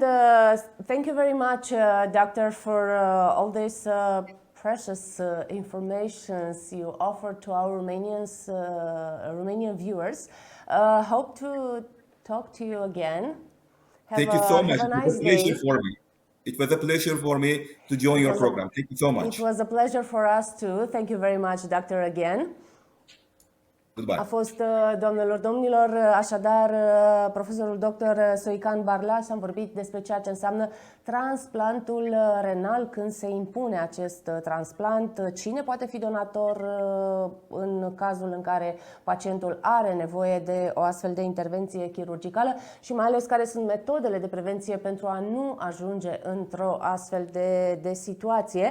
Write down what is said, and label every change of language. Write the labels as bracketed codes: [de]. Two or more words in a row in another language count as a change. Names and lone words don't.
[en] Thank you very much, doctor, for all this precious informations you offer to our Romanian viewers. Hope to talk to you again. Thank you so much. Have a nice It was a pleasure day. for me. It was a pleasure for me to join your program. Thank you so much. It was a pleasure for us too. Thank you very much, doctor, again. Goodbye. [ro] A fost, doamnelor, domnilor, așadar, profesorul dr. Soycan Barlas. Am vorbit despre ceea ce înseamnă transplantul renal, când se impune acest transplant, cine poate fi donator în cazul în care pacientul are nevoie de o astfel de intervenție chirurgicală și mai ales care sunt metodele de prevenție pentru a nu ajunge într-o astfel de situație.